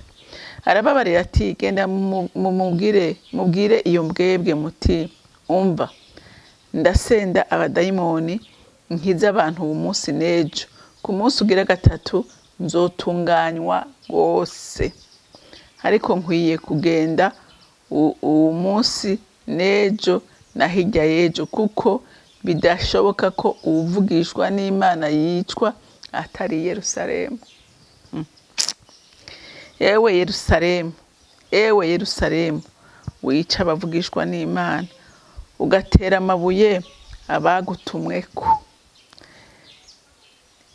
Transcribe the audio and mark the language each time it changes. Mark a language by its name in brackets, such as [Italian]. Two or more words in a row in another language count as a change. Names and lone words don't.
[Rundi] Arababarira ati, genda mubwire iyo mbwebwe muti, umva, ndasenda abadayimoni nkiza abantu uyu munsi n'ejo, ku munsi ugira gatatu nzotunganywa rwose. Ariko nkwiye kugenda uyu munsi n'ejo na hirya y'ejo, kuko bidashoboka ko uwuvugishwa n'Imana yicwa atari Yerusalemu. Ewe Yerusalemu, ewe Yerusalemu, wica abavugishwa n'Imana, ugatera amabuye abagutumweko.